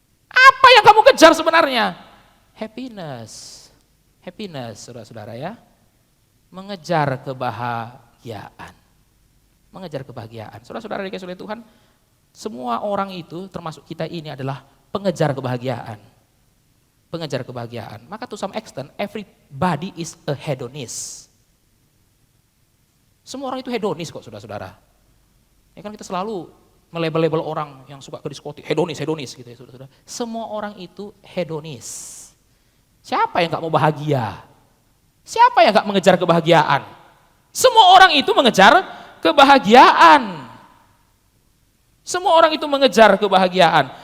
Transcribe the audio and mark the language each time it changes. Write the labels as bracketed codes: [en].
[id] Apa yang kamu kejar sebenarnya? Happiness. Happiness, saudara-saudara ya. Mengejar kebahagiaan. Mengejar kebahagiaan. Saudara-saudara dikasih oleh Tuhan, semua orang itu, termasuk kita ini adalah pengejar kebahagiaan. Pengejar kebahagiaan. [en] Maka to some extent, everybody is a hedonist. [id] Semua orang itu hedonis kok, saudara-saudara. Ya kan kita selalu melabel-label orang yang suka ke diskotik, hedonis gitu ya, saudara-saudara. Semua orang itu hedonis. Siapa yang gak mau bahagia? Siapa yang gak mengejar kebahagiaan? Semua orang itu mengejar kebahagiaan. Semua orang itu mengejar kebahagiaan.